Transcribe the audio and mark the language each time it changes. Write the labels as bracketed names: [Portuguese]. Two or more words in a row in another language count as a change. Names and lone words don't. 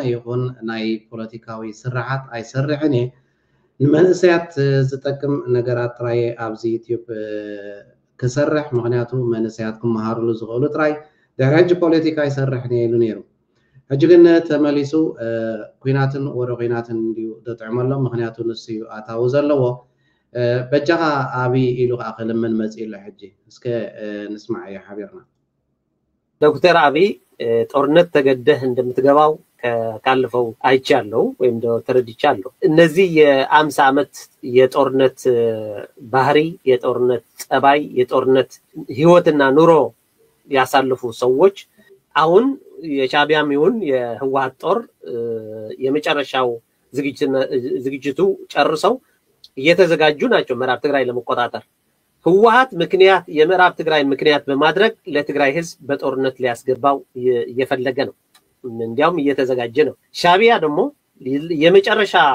[Tigrinya] ይኹን ናይ ፖለቲካዊ ስራሓት ኣይሰርሕን እየ ንመንእሰያት ዝጠቅም ነገራት ጥራይ ኣብዚ ዩቲዩብ ክሰርሕ ምክንያቱ መንእሰያት ክመሃርሉ ዝኽእሉ ጥራይ ድሕሪ ሕጂ ፖለቲካ ይሰርሕ ኢሉ ነይሩ ሕጂ ግን ተመሊሱ ኩናትን ወረ ኩናትን እንድዩ ተጥዕመሎ ምክንያቱ ንሱ እዩ ኣታዊ ዘለዎ በጃኻ ኣብይ ኢሉ ከዓ ክልምን መፅኡ ኣሎ ሕጂ እስከ ንስማዕ እየ ሓቢርና [Amharic] ዶክተር አብይ ጦርነት ተገደህ እንደምትገባው ካለፈው አይቻለሁ ወይም ተረድቻለሁ እነዚህ የ50 ዓመት የጦርነት ባህሪ የጦርነት ጸባይ የጦርነት ህይወትና ኑሮ ያሳልፉ ሰዎች አሁን የሻቢያም ይሁን የህወሓት ጦር የመጨረሻው ዝግጅቱ ጨርሰው እየተዘጋጁ ናቸው ምዕራብ ትግራይ ለመቆጣጠር ህወሓት ምክንያት የምዕራብ ትግራይ ምክንያት በማድረግ ለትግራይ ህዝብ በጦርነት ሊያስገባው እየፈለገ ነው እንዲያውም እየተዘጋጀ ነው ሻቢያ ደግሞ የመጨረሻ